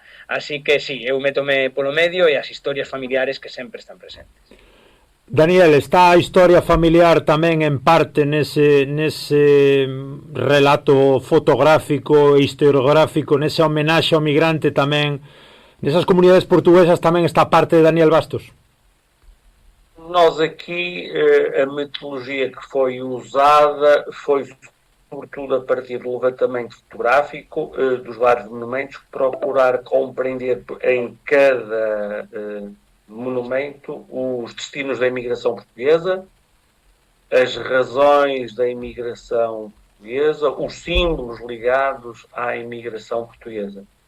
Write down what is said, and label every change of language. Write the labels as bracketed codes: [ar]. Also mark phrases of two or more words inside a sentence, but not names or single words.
[gl] Así que sí, eu métome polo medio e as historias familiares que sempre están presentes. Daniel, está a historia familiar tamén en parte nese relato fotográfico e historiográfico, nese homenaxe ao migrante tamén, nesas comunidades portuguesas tamén está parte de Daniel Bastos? [pt] Nós aqui, a metodologia que foi usada foi sobretudo a partir do levantamento fotográfico dos vários monumentos, procurar compreender em cada monumento os destinos da imigração portuguesa, as razões da imigração portuguesa, os símbolos ligados à imigração portuguesa.